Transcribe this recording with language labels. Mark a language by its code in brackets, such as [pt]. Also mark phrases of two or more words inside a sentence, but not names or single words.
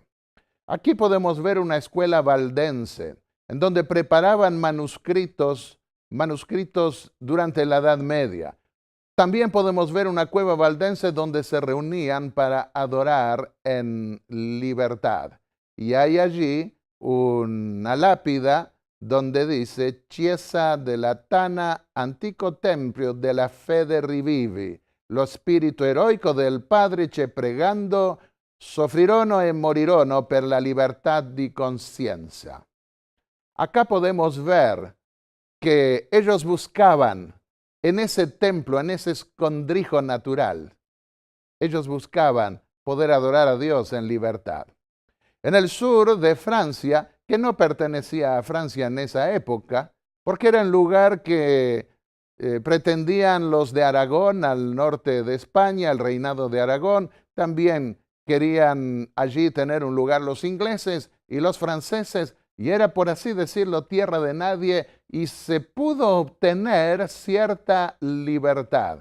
[es] Aquí podemos ver una escuela valdense en donde preparaban manuscritos manuscritos durante la Edad Media. También podemos ver una cueva valdense donde se reunían para adorar en libertad. Y hay allí una lápida donde dice [it] Chiesa della Tana, antico tempio della fede rivivi, lo spirito eroico del Padre che pregando soffrirono e morirono per la libertad di conciencia. [es] Acá podemos ver que ellos buscaban en ese templo, en ese escondrijo natural, ellos buscaban poder adorar a Dios en libertad. En el sur de Francia, que no pertenecía a Francia en esa época, porque era un lugar que pretendían los de Aragón, al norte de España, el reinado de Aragón, también querían allí tener un lugar los ingleses y los franceses, y era, por así decirlo, tierra de nadie, y se pudo obtener cierta libertad.